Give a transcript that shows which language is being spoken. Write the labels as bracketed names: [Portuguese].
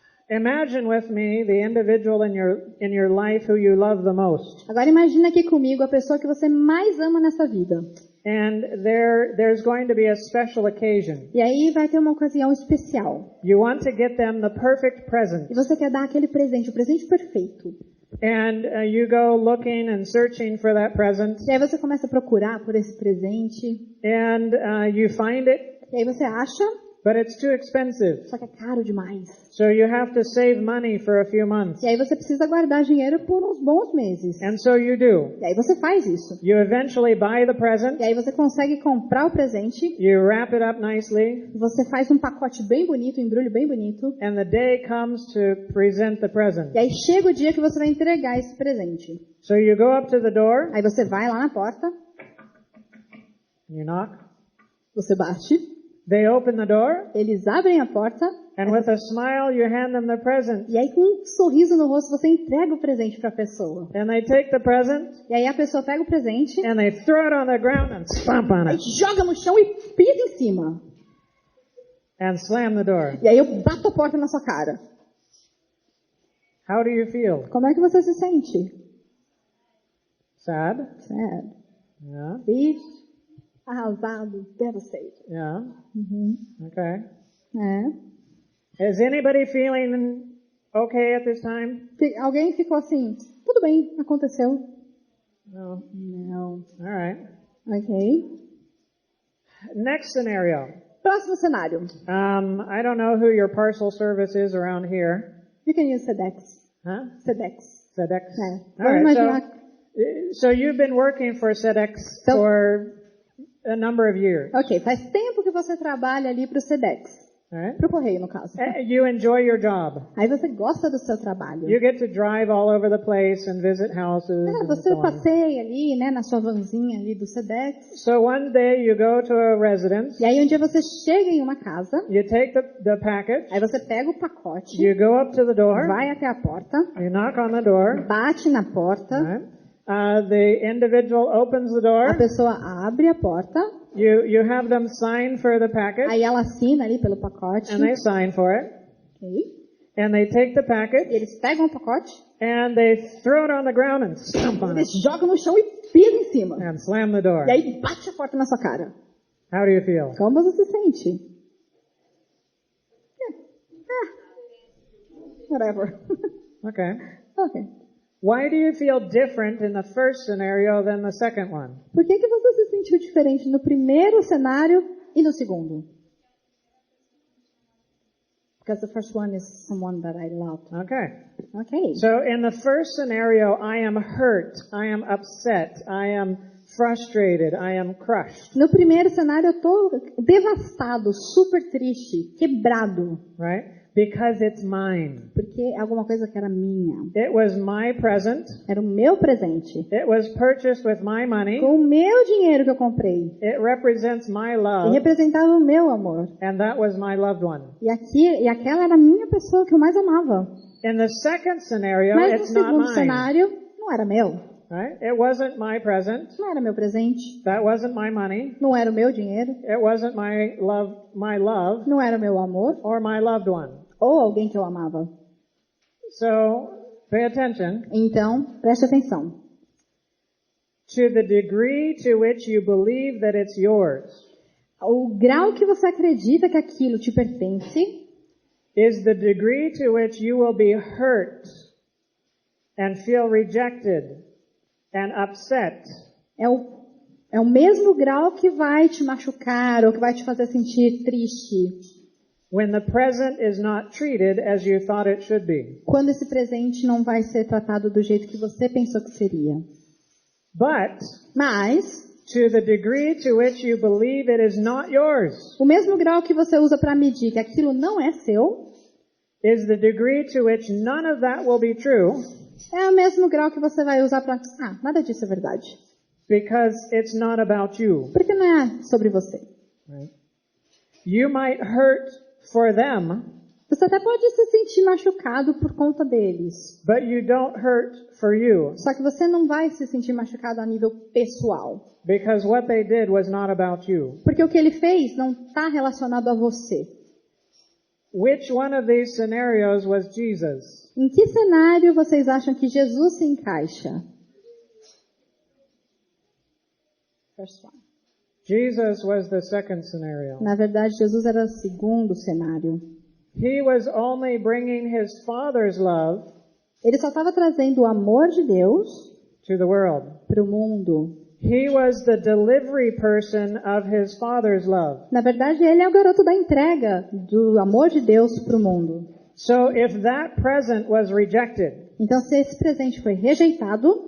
[English] Imagine with me the individual in your life who you love the most. [Portuguese] Agora imagina aqui comigo a pessoa que você mais ama nessa vida. [English] And there's going to be a special occasion. [Portuguese] E aí vai ter uma ocasião especial. [English] You want to get them the perfect present. [Portuguese] E você quer dar aquele presente, o presente perfeito. [English] And you go looking and searching for that present. [Portuguese] E aí você começa a procurar por esse presente. [English] And you find it. [Portuguese] E aí você acha, [English] But it's too expensive. [Portuguese] só que é caro demais. [English] So you have to save money for a few months. [Portuguese] E aí você precisa guardar dinheiro por uns bons meses. [English] And so you do. [Portuguese] E aí você faz isso. [English] You eventually buy the present. [Portuguese] E aí você consegue comprar o presente. [English] You wrap it up nicely. [Portuguese] Você faz um pacote bem bonito, um embrulho bem bonito. [English] And the day comes to present the present. [Portuguese] E aí chega o dia que você vai entregar esse presente. [English] So you go up to the door. [Portuguese] Aí você vai lá na porta. [English] You knock. [Portuguese] Você bate. [English] They open the door. [Portuguese] Eles abrem a porta. [English] And with a smile you hand them the present. [Portuguese] E aí com um sorriso no rosto você entrega o presente para a pessoa. [English] And they take the present. [Portuguese] E aí a pessoa pega o presente. [English] And they throw it on the ground and stomp on [Portuguese] Aí [English] it. [Portuguese] joga no chão e pisa em cima. [English] And slam the door. [Portuguese] E aí eu bato a porta na sua cara. [English] How do you feel? [Portuguese] Como é que você se sente? [English] Sad? Sad. Yeah. [Portuguese] Triste. Arrasado. [English] Devastated. Yeah. Uhum. Okay. [Portuguese] É. [English] Is anybody feeling okay at this time? [Portuguese] Alguém ficou assim, tudo bem, aconteceu. [English] No. [Portuguese] Não. [English] All right. [Portuguese] Ok. [English] Next scenario. [Portuguese] Próximo cenário. [English] I don't know who your parcel service is around here. You can use Sedex. Huh? [Portuguese] Sedex. [English] FedEx. [Portuguese] É. [English] All [Portuguese] Vamos [English] right. [Portuguese] imaginar. [English] So you've been working for FedEx [Portuguese] Então- [English] for a number of years. [Portuguese] Ok, faz tempo que você trabalha ali para o Sedex. [English] All right. [Portuguese] Para o correio, no caso. [English] You enjoy your job. [Portuguese] Aí você gosta do seu trabalho. [English] You get to drive all over the place and visit houses. And [Portuguese] Você [English] so on. [Portuguese] passeia ali, né, na sua vanzinha ali do Sedex. [English] So one day you go to a residence. [Portuguese] E aí um dia você chega em uma casa, [English] You take the package. [Portuguese] aí você pega o pacote, [English] You go up to the door. [Portuguese] vai até a porta, [English] You knock on the door. [Portuguese] bate na porta, [English] Right. The individual opens the [Portuguese] a [English] door. [Portuguese] pessoa abre a porta, [English] You have them sign for the package. [Portuguese] aí ela assina ali pelo pacote, [English] And they sign for it. [Portuguese] ok? [English] And they take the package. [Portuguese] Eles pegam o pacote, [English] And they throw it on the ground and stomp on it. [Portuguese] eles jogam no chão e pisam em cima. [English] And slam the door. [Portuguese] E aí bate a porta na sua cara. [English] How do you feel? [Portuguese] Como você se sente? [English] Whatever. Okay. [Portuguese] Ok. [English] Why do you feel different in the first scenario than the second one? [Portuguese] Por que você se sentiu diferente no primeiro cenário e no segundo? [English] Because the first one is someone that I loved. Okay. [Portuguese] Okay. [English] So in the first scenario, I am hurt, I am upset, I am frustrated, I am crushed. [Portuguese] No primeiro cenário eu tô devastado, super triste, quebrado. [English] Right? Because it's mine. [Portuguese] Porque é alguma coisa que era minha. [English] It was my present. [Portuguese] Era o meu presente. [English] It was purchased with my money. [Portuguese] Com o meu dinheiro que eu comprei. [English] It represents my [Portuguese] E [English] love. [Portuguese] representava o meu amor. [English] And that was my loved one. [Portuguese] E aquela era a minha pessoa que eu mais amava. [English] In the second scenario, [Portuguese] Mas no [English] it's not [Portuguese] segundo [English] mine. [Portuguese] cenário, não era meu. [English] Right? It wasn't my present. [Portuguese] Não era meu presente. [English] That wasn't my money. [Portuguese] Não era o meu dinheiro. [English] It wasn't my love, [Portuguese] Não era o meu amor. [English] or my loved one. [Portuguese] Ou alguém que eu amava. [English] So, pay attention. [Portuguese] Então, preste atenção. [English] To the degree to which you believe that it's yours [Portuguese] O grau que você acredita que aquilo te pertence [English] is the degree to which you will be hurt and feel rejected and upset [Portuguese] é o mesmo grau que vai te machucar ou que vai te fazer sentir triste [English] when the present is not treated as you thought it should be. [Portuguese] quando esse presente não vai ser tratado do jeito que você pensou que seria. [English] But [Portuguese] Mas, [English] to the degree to which you believe it is not yours [Portuguese] o mesmo grau que você usa para medir que aquilo não é seu, [English] is the degree to which none of that will be true [Portuguese] é o mesmo grau que você vai usar para... nada disso é verdade. [English] because it's not about you. [Portuguese] Porque não é sobre você. [English] Right? You might hurt for them, [Portuguese] Você até pode se sentir machucado por conta deles. [English] but you don't hurt for you [Portuguese] Só que você não vai se sentir machucado a nível pessoal. [English] because what they did was not about you. [Portuguese] Porque o que ele fez não está relacionado a você. [English] Which one of these scenarios was Jesus? [Portuguese] Em que cenário vocês acham que Jesus se encaixa? [English] First one. Jesus was the second scenario. [Portuguese] Na verdade, Jesus era o segundo cenário. [English] He was only bringing his Father's love [Portuguese] Ele só estava trazendo o amor de Deus [English] to the world. [Portuguese] para o mundo. [English] He was the delivery person of his Father's love. [Portuguese] Na verdade, ele é o garoto da entrega do amor de Deus para o mundo. [English] So if that present was rejected, [Portuguese] Então, se esse presente foi rejeitado,